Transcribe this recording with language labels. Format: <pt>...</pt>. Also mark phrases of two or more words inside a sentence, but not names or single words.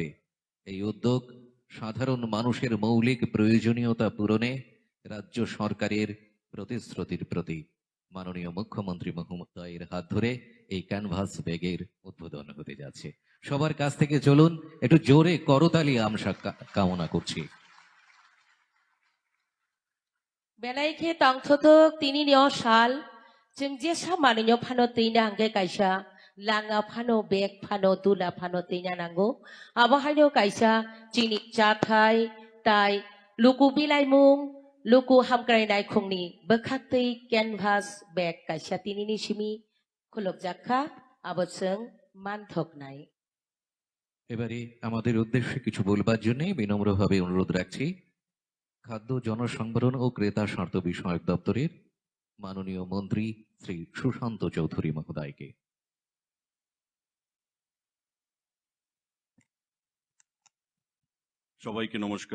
<bn>এই উদ্যোগ সাধারণ মানুষের মৌলিক প্রয়োজনীয়তা পূরণে রাজ্য সরকারের প্রতিশ্রুতির প্রতীক। মাননীয় মুখ্যমন্ত্রী মহোদয়ের হাত ধরে এই ক্যানভাস ব্যাগের উদ্বোধন হতে যাচ্ছে। সবার কাছ থেকে চলুন একটু জোরে করতালি আমরা কামনা করছি।</bn> <trp>बेलायखे तांथोथोक तिनि नियो साल जों जेसा मानिनो फानो तैना हांगे कायसा लाङा फानो बेग फानो दुला फानो तैना नांगौ आबहायनो कायसा चिनि चाथाय ताय लुकु बिलाइमुं लुकु हामग्रायनाय खुंनि बोखाक्तै कैनभास बेग कायसा तिनिनि सिमि खुलक जाखा आबोजों मानथकनाय।</trp> <bn>এবারে আমাদের উদ্দেশ্যে কিছু বলবার জন্য বিনম্রভাবে অনুরোধ রাখছি খাদ্য জনসংবরণ ও ক্রেতা স্বার্থ বিষয়ক দপ্তরের মাননীয় মন্ত্রী শ্রী সুশান্ত চৌধুরী মহোদয়কে। সবাইকে নমস্কার।</bn>